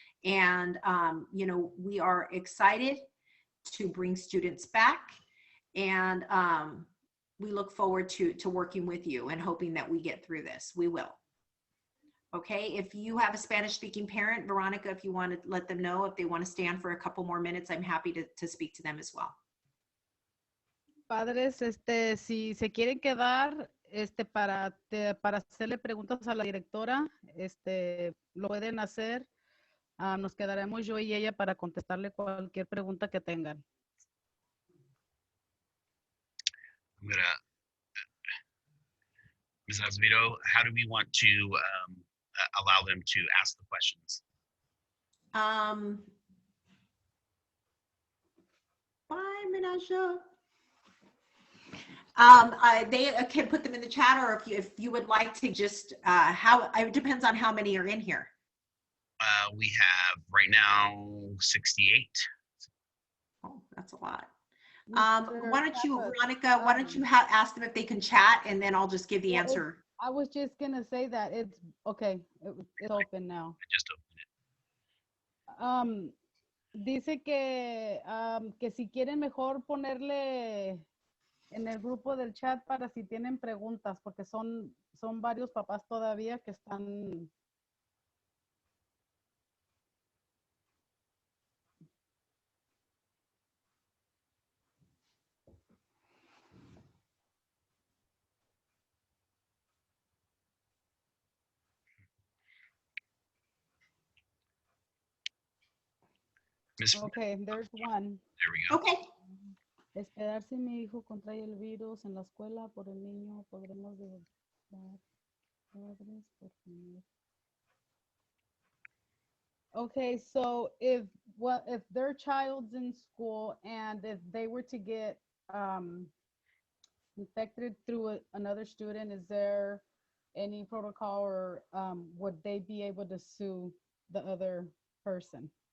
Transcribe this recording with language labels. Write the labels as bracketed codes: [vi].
[en] And, we are excited to bring students back, and we look forward to working with you and hoping that we get through this. We will. Okay, if you have a Spanish-speaking parent, Veronica, if you want to let them know if they want to stand for a couple more minutes, I'm happy to speak to them as well. [es] Padres, si se quieren quedar, para hacerle preguntas a la directora, lo pueden hacer. Nos quedaremos yo y ella para contestarle cualquier pregunta que tengan. [en] I'm gonna Ms. Azevedo, how do we want to allow them to ask the questions? Bye, Menasha. They can put them in the chat, or if you would like to just, it depends on how many are in here. We have right now 68. Oh, that's a lot. Mr. Why don't you, Papa, Veronica, why don't you ask them if they can chat, and then I'll just give the well, answer. I was just gonna say that it's okay. It's open now. I just opened it. [es] Dice que si quieren mejor ponerle en el grupo del chat para si tienen preguntas, porque son varios papás todavía que están. [en] Okay, there's one. There we go. Okay. [es] Esperar si mi hijo contrae el virus en la escuela por el niño, podremos dejar padres por favor. [en] Okay, so if their child's in school and if they were to get infected through another student, is there any protocol, or would they be able to sue the other person?